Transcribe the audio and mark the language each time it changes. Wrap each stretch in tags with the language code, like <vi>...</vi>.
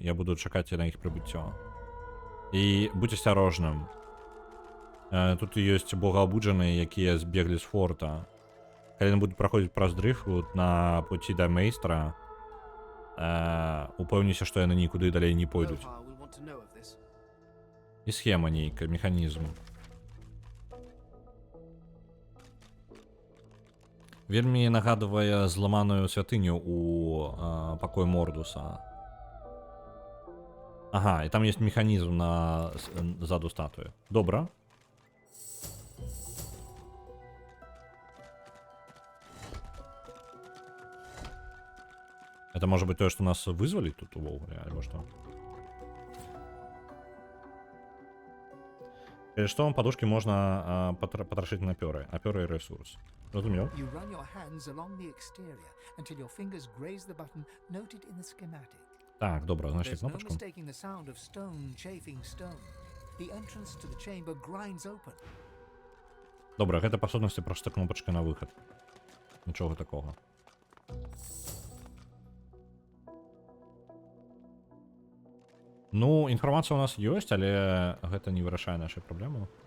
<be>Я буду чакаць на іх прыбыццё. І будь асцярожным. Тут ёсць богаабуджаныя, якія збеглі з форта. Калі яны будуць праходзіць праз Дрыфвуд на пуці да мэйстра, упэўніся, што яны нікуды далей не пойдуць. І схема нейкая, механізм. Вельмі нагадвае зламаную святыню у пакоі Мордуса. Ага, і там ёсць механізм ззаду статуі. Добра.</be> <ru>Это может быть</ru> <be>тое, што нас вызваліць тут увогуле, альбо што? Калі што, падушкі можна патрашыць на пёры, а пёры і рэсурс. Разумеў?</be> <en>You run your hands along the exterior until your fingers graze the button noted in the schematic.</en> <be>Так, добра, знайшлі</be> <en>There's no</en> <be>кнопачку.</be> <en>mistaking the sound of stone chafing stone. The entrance to the chamber grinds open.</en> <be>Добра, гэта па сутнасці проста кнопачка на выхад. Нічого такого. Ну, інфармація у нас ёсць, але гэта не вырашае нашай праблемы.</be>